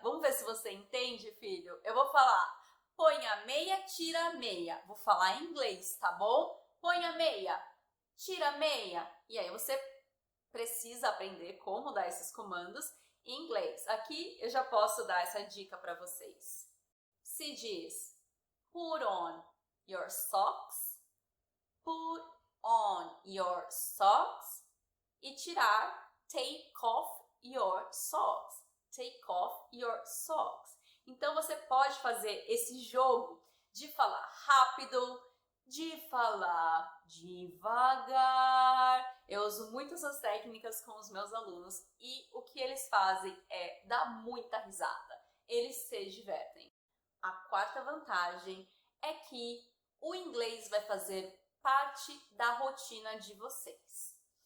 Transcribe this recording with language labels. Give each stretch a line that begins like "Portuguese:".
Portuguese: Vamos ver se você entende, filho? Eu vou falar, põe a meia, tira a meia. Vou falar em inglês, tá bom? Põe a meia, tira a meia. E aí você precisa aprender como dar esses comandos em inglês. Aqui eu já posso dar essa dica para vocês. Se diz,
English: put on your socks, put on your socks,
Portuguese: e tirar,
English: take off your socks, take off your socks.
Portuguese: Então você pode fazer esse jogo de falar rápido, de falar devagar. Eu uso muito essas técnicas com os meus alunos e o que eles fazem é dar muita risada. Eles se divertem. A quarta vantagem é que o inglês vai fazer parte da rotina de vocês.